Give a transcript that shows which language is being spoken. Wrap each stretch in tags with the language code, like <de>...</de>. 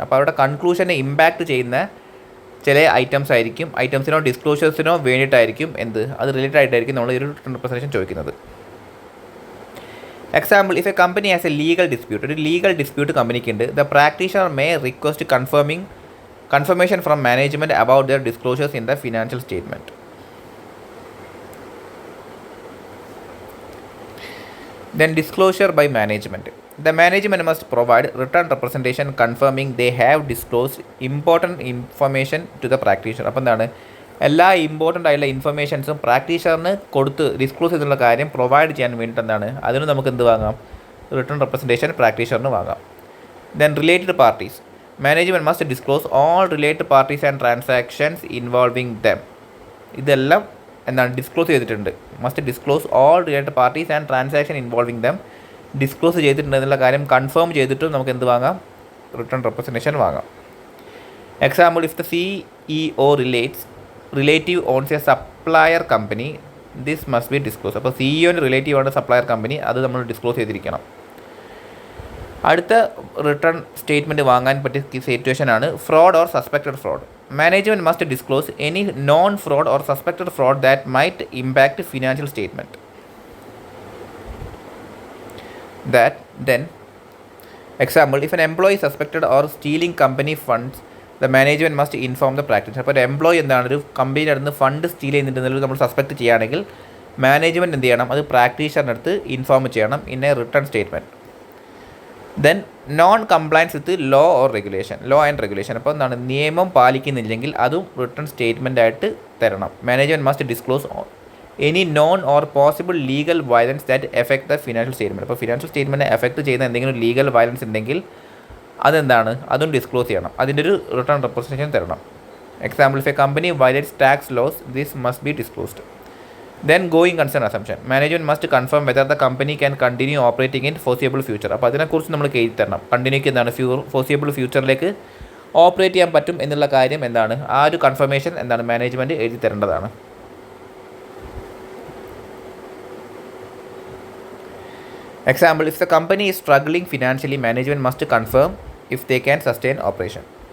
<ml>അപ്പോൾ അവരുടെ കൺക്ലൂഷനെ ഇമ്പാക്ട് ചെയ്യുന്ന ചില ഐറ്റംസ് ആയിരിക്കും, ഐറ്റംസിനോ ഡിസ്ക്ലോഷേഴ്സിനോ വേണ്ടിയിട്ടായിരിക്കും അത് റിലേറ്റഡ് ആയിട്ടായിരിക്കും നമ്മൾ ഒരു റിട്ടേൺ റെപ്രസെൻറ്റേഷൻ ചോദിക്കുന്നത്.</ml> <en>example, if a company has a legal dispute,</en> <ml>ഒരു legal dispute കമ്പനിക്കുണ്ട്,</ml> <en>The practitioner may request confirmation from management about their disclosures in the financial statement. Then disclosure by management. The management must provide written representation confirming they have disclosed important information to the practitioner.</en> <ml>അപ്പോൾ എന്താണ്, എല്ലാ important ആയിട്ടുള്ള ഇൻഫർമേഷൻസും പ്രാക്ടീഷണറിന് കൊടുത്ത് disclose ചെയ്തുള്ള കാര്യം provide ചെയ്യാൻ വേണ്ടിയിട്ട് എന്താണ്, അതിന് നമുക്ക് എന്ത് വാങ്ങാം, റിട്ടേൺ റെപ്രസെൻറ്റേഷൻ പ്രാക്ടീഷണറിന് വാങ്ങാം.</ml> <en>Then related parties. Management must disclose all related parties and transactions involving them.</en> <ml>ഇതെല്ലാം എന്താണ് ഡിസ്ക്ലോസ് ചെയ്തിട്ടുണ്ട്.</ml> <en>Must disclose all related parties and transaction involving them.</en> <ml>Disclose ചെയ്തിട്ടുണ്ട് എന്നുള്ള കാര്യം കൺഫേം ചെയ്തിട്ടും നമുക്ക് എന്ത് വാങ്ങാം, റിട്ടേൺ റെപ്രസെൻറ്റേഷൻ വാങ്ങാം.</ml> <en>Example, if the CEO relative owns a supplier company, this must be disclose.</en> <ml>അപ്പോൾ CEOൻ്റെ റിലേറ്റീവ് ആണ് സപ്ലയർ കമ്പനി, അത് നമ്മൾ ഡിസ്ക്ലോസ് ചെയ്തിരിക്കണം. അടുത്ത റിട്ടേൺ സ്റ്റേറ്റ്മെൻറ്റ് വാങ്ങാൻ പറ്റിയ സിറ്റുവേഷനാണ് fraud or suspected fraud.</ml> <en>Management must disclose any known fraud or suspected fraud that might impact financial statement. Then example, if an employee is suspected or stealing company funds, the management must inform the practitioner.</en> <ml>അപ്പോൾ ഒരു employee എന്താണ്, ഒരു കമ്പനിയുടെ അടുത്ത് fund steel ചെയ്യുന്നുണ്ടെന്നുള്ളത് നമ്മൾ suspect ചെയ്യുകയാണെങ്കിൽ management എന്ത് ചെയ്യണം, അത് പ്രാക്ടീഷണറിൻ്റെ അടുത്ത് ഇൻഫോം ചെയ്യണം</ml> <en>In a return statement. Then non compliance with law and regulation.</en> <ml>അപ്പോൾ എന്താണ്, നിയമം പാലിക്കുന്നില്ലെങ്കിൽ അതും റിട്ടേൺ സ്റ്റേറ്റ്മെൻ്റ് ആയിട്ട് തരണം.</ml> <en>Management must disclose any non or possible legal violence that effect the financial statement.</en> <ml>അപ്പോൾ ഫിനാൻഷ്യൽ സ്റ്റേറ്റ്മെൻറ്റ് എഫക്ട് ചെയ്യുന്ന എന്തെങ്കിലും ലീഗൽ വയലൻസ് ഉണ്ടെങ്കിൽ അതെന്താണ്, അതും ഡിസ്ക്ലോസ് ചെയ്യണം, അതിൻ്റെ ഒരു റിട്ടേൺ റെപ്രസെൻറ്റേഷൻ തരണം.</ml> <en>Example, if a company violates tax laws, this must be disclosed. Then going concern assumption. Management must confirm whether the company can continue operating in foreseeable future.</en> <ml>അപ്പോൾ അതിനെക്കുറിച്ച് നമ്മൾ എഴുതി തരണം. കണ്ടിന്യൂക്ക് എന്താണ്, ഫോർസിയബിൾ ഫ്യൂച്ചറിലേക്ക് ഓപ്പറേറ്റ് ചെയ്യാൻ പറ്റും എന്നുള്ള കാര്യം എന്താണ്, ആ ഒരു കൺഫർമേഷൻ എന്താണ് മാനേജ്മെൻറ്റ് എഴുതി തരേണ്ടതാണ്.</ml> <en>Example, if the company is struggling financially, management must confirm if they can sustain operation.</en>